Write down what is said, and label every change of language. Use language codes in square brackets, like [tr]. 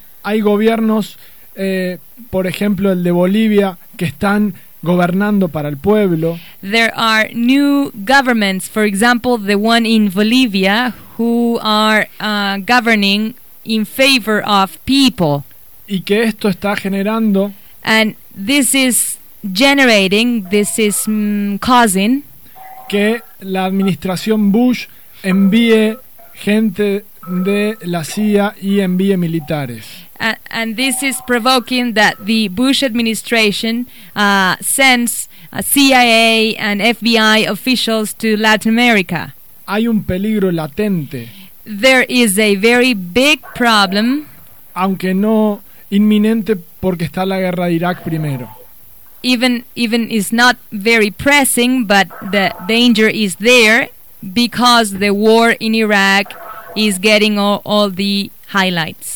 [es] Hay gobiernos, por ejemplo, el de Bolivia, que están gobernando para el pueblo. [en] There are new governments, for example, the one in Bolivia, who are governing in favor of people. [es] Y que esto está generando. [en] And this is generating, this is causing. [es] Que la administración Bush envíe gente de la CIA y envíe militares. [en] And this is provoking that the Bush administration sends CIA and FBI officials to Latin America. [es] Hay un peligro latente. [en] There is a very big problem. [es] Aunque no inminente porque está la guerra de Irak primero. [en] Even is not very pressing, but the danger is there because the war in Iraq is getting all the highlights.